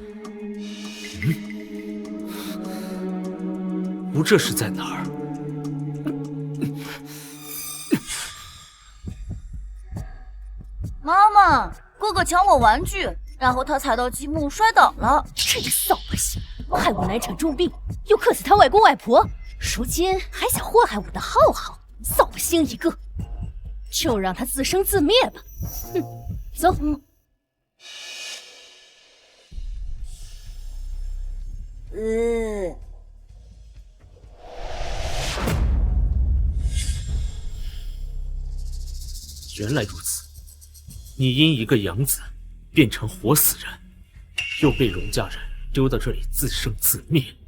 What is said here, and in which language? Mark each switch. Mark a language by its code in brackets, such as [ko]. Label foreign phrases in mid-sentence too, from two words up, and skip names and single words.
[zh] 吾这是在哪兒？妈妈，哥哥抢我玩具，然後他踩到積木摔倒了。這個掃把星，害我難產重病，又克死他外公外婆，如今還想禍害我的浩浩，掃把星一個！就讓他自生自滅吧。哼，走。原來如此，你因一個養子變成活死人，又被榮家人丟到這裡自生自滅。